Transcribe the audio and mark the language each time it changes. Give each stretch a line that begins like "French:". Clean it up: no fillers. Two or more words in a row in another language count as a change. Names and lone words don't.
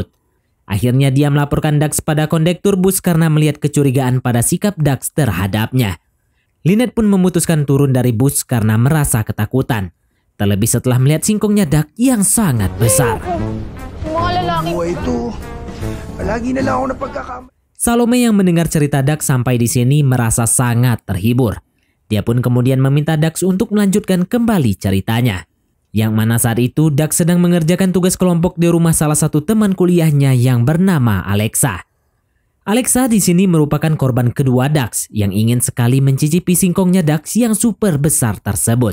Indonesian: Akhirnya dia melaporkan Dax pada kondektur bus karena melihat kecurigaan pada sikap Dax terhadapnya. Lynette pun memutuskan turun dari bus karena merasa ketakutan. Terlebih setelah melihat singkongnya Dak yang sangat besar. Itu,
Filipino: palagi na lang ako napagkakamali.
Indonesian: Salome yang mendengar cerita Dak sampai di sini merasa sangat terhibur. Dia pun kemudian meminta Dax untuk melanjutkan kembali ceritanya. Yang mana saat itu Dax sedang mengerjakan tugas kelompok di rumah salah satu teman kuliahnya yang bernama Alexa. Alexa di sini merupakan korban kedua Dax yang ingin sekali mencicipi singkongnya Dax yang super besar tersebut.